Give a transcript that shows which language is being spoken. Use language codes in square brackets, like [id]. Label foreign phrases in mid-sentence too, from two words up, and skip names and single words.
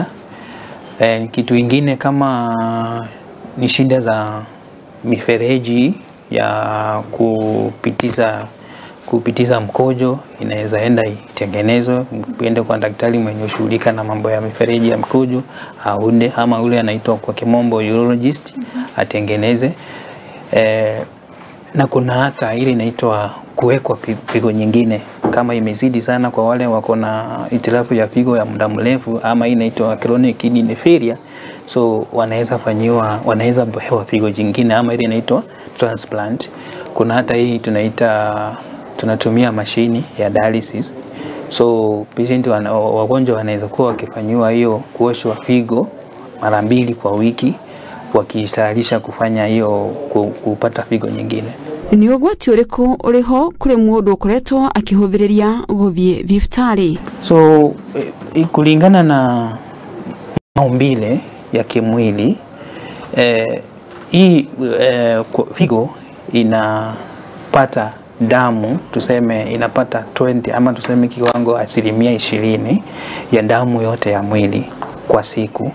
[sw] Kitu ingine kama ni shida za mifereji ya kupitiza mkojo, inaweza enda itengenezwe, uende kwa daktari mwenye ushughulika na mambo ya mifereji ya mkojo, aunde, ama ule anaitwa kwa kimombo urologist, atengeneze. Na kuna hata ile inaitwa kuwekwa figo nyingine kama imezidi sana kwa wale wako na hitilafu ya figo ya muda mrefu, ama inaitwa [en] chronic kidney failure. [sw] So wanaweza pewa figo nyingine, ama ile inaitwa transplant. Kuna hata hii tunatumia mashini ya dialysis. So patient wagonjwa wanaweza kuwa wakifanyiwa hiyo kuoshwa figo mara 2 kwa wiki, wakijitayarisha kufanya hiyo kupata figo nyingine. [ki] Ni ugwati uriku uriho kuri mundu ukoretwo akihuviriria guthie thibitarĩ? [sw] So kulingana na maumbile ya kimwili, hii figo inapata damu, tuseme inapata 20 ama tuseme kiwango 20% ya damu yote ya mwili kwa siku.